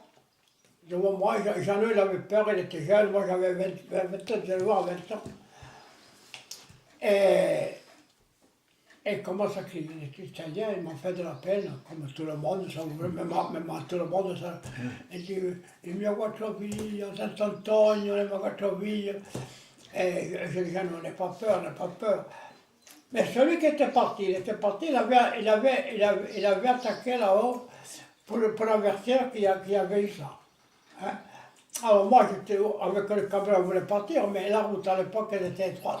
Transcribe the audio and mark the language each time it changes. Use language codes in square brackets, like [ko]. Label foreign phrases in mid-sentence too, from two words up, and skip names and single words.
[fr] Jeannot, il avait peur, il était jeune, moi j'avais 20 ans, je vois 20 ans. Et il commence à crier, les Italiens, ils m'ont fait de la peine, comme tout le monde, ça, même à tout le monde, ça. Il dit, [it] il mio quattro figli, Sant'Antonio, il mio quattro figli. [fr] Et je dis, on n'a pas peur. Mais celui qui était parti, il avait attaqué là-haut pour avertir qu'il y avait eu ça. Hein? Alors moi, j'étais avec le cabriolet, on voulait partir, mais la route à l'époque, elle était étroite.